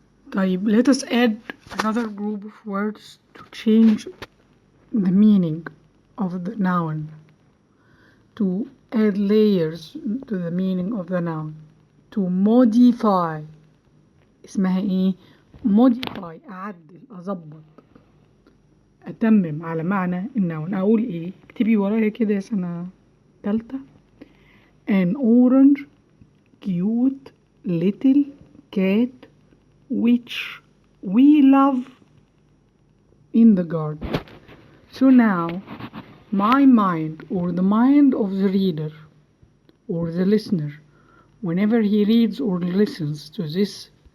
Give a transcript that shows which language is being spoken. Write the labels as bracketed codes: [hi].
[en] طيب, let us add another group of words to change the meaning of the noun, to add layers to the meaning of the noun, to modify. [ar] اسمها ايه؟ modify. أعدل، أظبط، أتمم على معنى النون. أقول ايه؟ اكتبي ورايا كده يا سنة تالتة: [en] an orange cute little cat which we love in the garden. So now my mind, or the mind of the reader or the listener, whenever he reads or listens to this